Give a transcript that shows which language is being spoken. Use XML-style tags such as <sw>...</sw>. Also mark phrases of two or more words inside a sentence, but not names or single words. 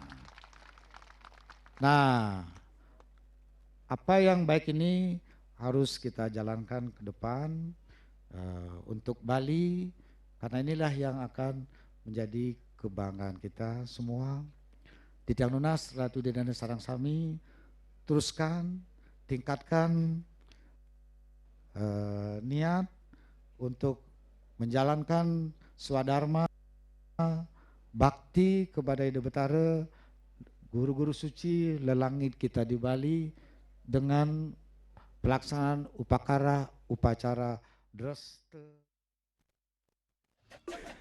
<id>Nah, apa yang baik ini harus kita jalankan ke depan untuk Bali, karena inilah yang akan menjadi kebanggaan kita semua.</id> <ban>Titiang Nunas, Ratu Dedane Sarang Sami,</ban> <id>teruskan, tingkatkan niat untuk menjalankan swadharma bakti kepada Ida Betara, guru-guru suci lelangit kita di Bali dengan pelaksanaan upacara Dresta.</id>